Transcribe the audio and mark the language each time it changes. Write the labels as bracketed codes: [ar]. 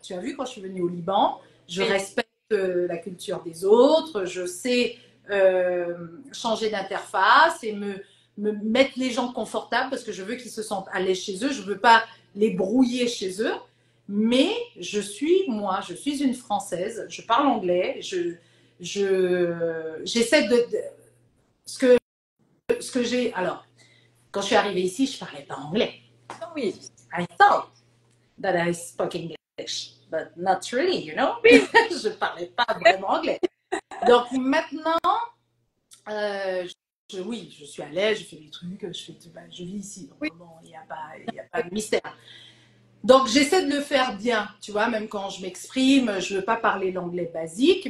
[fr] Tu as vu quand je suis venue au Liban, je respecte la culture des autres, je sais changer d'interface et me mettre les gens confortables parce que je veux qu'ils se sentent à l'aise chez eux. Je ne veux pas les brouiller chez eux. Mais je suis une Française, je parle anglais, j'essaie ce que j'ai. Alors, quand je suis arrivée ici, je ne parlais pas anglais. Oui. [en] I thought that I spoke English, but not really, you know. [fr] Je ne parlais pas vraiment anglais. Donc maintenant, oui, je suis à l'aise, je fais des trucs, je vis ici. Donc, bon, il n'y a pas de mystère. Donc, j'essaie de le faire bien, tu vois, même quand je m'exprime, je ne veux pas parler l'anglais basique.